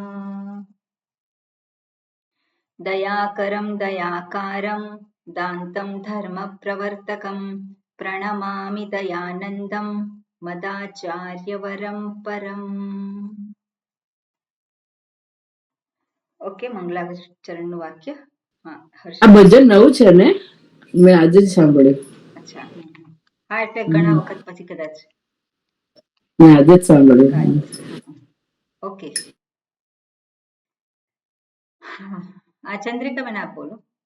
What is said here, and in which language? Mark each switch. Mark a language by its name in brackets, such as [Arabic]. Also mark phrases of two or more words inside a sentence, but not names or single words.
[Sanskrit] दयाकरं दयाकारं दान्तं धर्मप्रवर्तकं प्रणमामि दयानन्दं मदाचार्यवरं परम्। [Gujarati] ओके, મંગલાચરણનું વાક્ય. આ ભજન નવું છે ને, મેં આજે જ સાંભળ્યું. અચ્છા, હા, એટલે ઘણા વખત પછી કદાચ મેં આજે જ સાંભળ્યું. ઓકે, આ ચંદ્રિકા બેન આપ બોલો.